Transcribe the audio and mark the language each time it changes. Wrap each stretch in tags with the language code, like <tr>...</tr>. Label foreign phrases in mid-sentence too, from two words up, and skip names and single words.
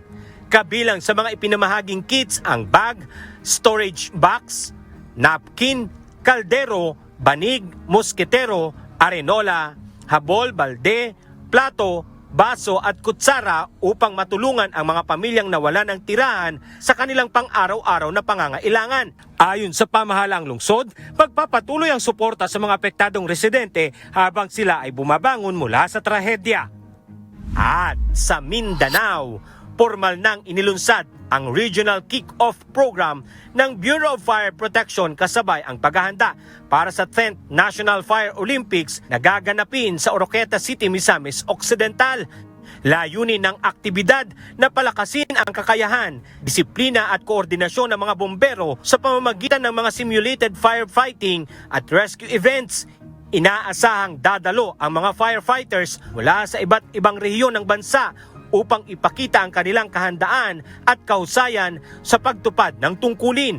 <tl>Kabilang sa mga ipinamahaging kits ang bag, storage box, napkin, kaldero, banig, mosketero, arenola, habol, balde, plato, baso at kutsara upang matulungan ang mga pamilyang nawalan ng tirahan sa kanilang pang-araw-araw na pangangailangan. Ayon sa pamahalaang lungsod, magpapatuloy ang suporta sa mga apektadong residente habang sila ay bumabangon mula sa trahedya. At sa Mindanao, formal nang inilunsad ang Regional Kick-Off Program ng Bureau of Fire Protection kasabay ang paghahanda para sa 10th National Fire Olympics na gaganapin sa Oroqueta City, Misamis Occidental. Layunin ng aktibidad na palakasin ang kakayahan, disiplina at koordinasyon ng mga bombero sa pamamagitan ng mga</tl> <en>simulated firefighting</en> <tl>at rescue events. Inaasahang dadalo ang mga firefighters mula sa iba't ibang rehiyon ng bansa upang ipakita ang kanilang kahandaan at kahusayan sa pagtupad ng tungkulin.</tl>